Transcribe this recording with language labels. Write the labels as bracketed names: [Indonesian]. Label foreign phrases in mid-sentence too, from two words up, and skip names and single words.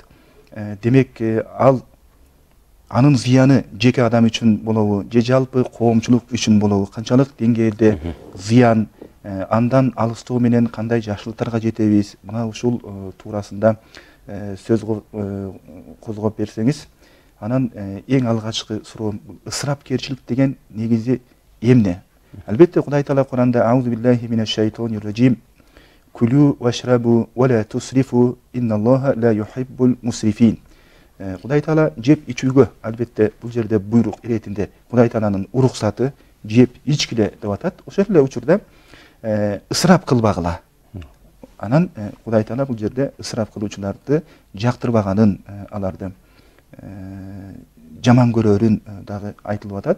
[Kyrgyz] Демек ал анын зыяны жеке адам үчүн болобу, же жалпы коомчулук үчүн болобу, канчалык деңгээлде зыян андан алыстоо менен кандай жакшылыктарга жетебиз, мына ушул туурасында сөз козгоп берсеңиз. Анан эң алгачкы суроом, ысырапкерчилик деген негизи эмне? Албетте Кудай Таала Куранда [Arabic] أعوذ بالله من الشيطان الرجيم كلوا واشربوا ولا تسرفوا إن الله لا يحب المسرفين. [Kyrgyz] Кудай Таала жеп ичүүгө албетте бул жерде буйрук иретинде Кудай Тааланын уруксаты жеп ичкиле деп атат. Ошол эле учурда ысырап кылбагыла. Анан Кудай Таала бул жерде ысырап кылуучуларды жактырбаганын, аларды жаман көрөрүн дагы айтылып атат.